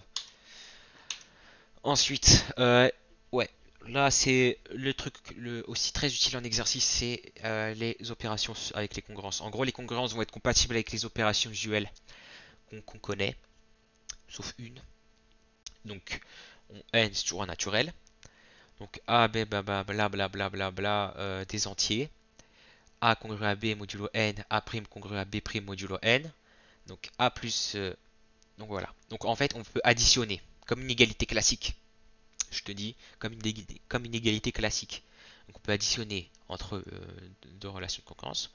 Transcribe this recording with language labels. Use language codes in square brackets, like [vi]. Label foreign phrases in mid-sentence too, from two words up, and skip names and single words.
[fr] Ensuite, ouais, là c'est le truc aussi très utile en exercice, c'est les opérations avec les congruences. En gros, les congruences vont être compatibles avec les opérations usuelles qu'on connaît, sauf une. Donc, n c'est toujours un naturel. Donc a, b, bla bla bla bla bla bla des entiers. A congru à b modulo n, a prime congru à b prime modulo n. Donc a plus, donc voilà. Donc en fait, on peut additionner comme une égalité classique. Je te dis, comme une égalité classique. Donc on peut additionner entre deux relations de concurrence.